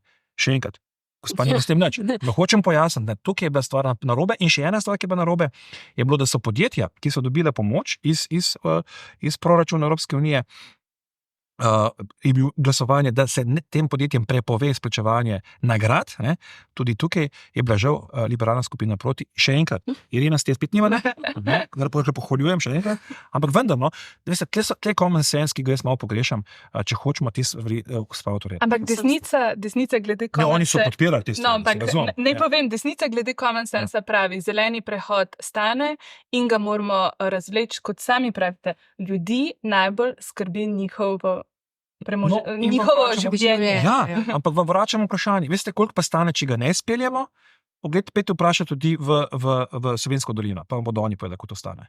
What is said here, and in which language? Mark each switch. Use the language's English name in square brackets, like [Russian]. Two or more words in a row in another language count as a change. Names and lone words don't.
[Slovenian] Še enkrat, gospa, ne s tem nič. Hočem pojasniti, da tukaj je bila stvar narobe in še ena stvar, ki je bila narobe, je bilo, da so podjetja, ki so dobile pomoč iz proračuna Evropske unije, je bil glasovanje, da se tem podjetjem prepove izplačevanje nagrad, ne? Tudi tukaj je bila žal liberalna skupina proti. Še enkrat, Irena, ste spet nima, kar pohvaljujem še enkrat, ampak vendar, veste, tle [English] common sense, [Slovenian] ki ga jaz malo pogrešam, če hočemo te stvari spraviti. Ampak desnica glede [English] common sense... [Slovenian] oni so podpirali te stvari. Povem, desnica glede [English] common sense [Slovenian] pravi, zeleni prehod stane in ga moramo razvleči, kot sami pravite, ljudi najbolj skrbi njihovo življenje. Ampak vam vračamo vprašanje. Veste, koliko pa stane, če ga ne speljemo? Pejte vprašati tudi v Savinjsko dolino, pa vam bodo oni povedali, kako to stane.